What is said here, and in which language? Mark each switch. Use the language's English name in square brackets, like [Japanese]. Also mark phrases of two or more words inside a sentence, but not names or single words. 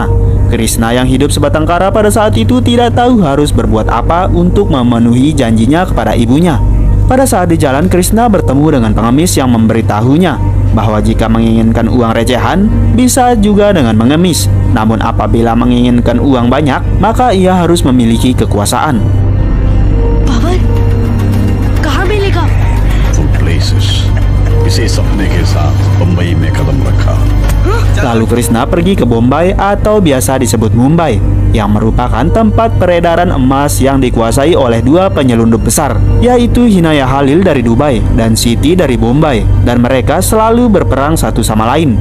[Indonesian] Krishna yang hidup sebatang kara pada saat itu tidak tahu harus berbuat apa untuk memenuhi janjinya kepada ibunya. Pada saat di jalan, Krishna bertemu dengan pengemis yang memberitahunya bahwa jika menginginkan uang recehan, bisa juga dengan mengemis. Namun apabila menginginkan uang banyak, maka ia harus memiliki kekuasaan. [Hindi] पावर कहाँ मिलेगा? [Indonesian] Lalu Krishna pergi ke Bombay atau biasa disebut Mumbai, yang merupakan tempat peredaran emas yang dikuasai oleh dua penyelundup besar, yaitu Hinaya Halil dari Dubai dan Siti dari Bombay, dan mereka selalu berperang satu sama lain.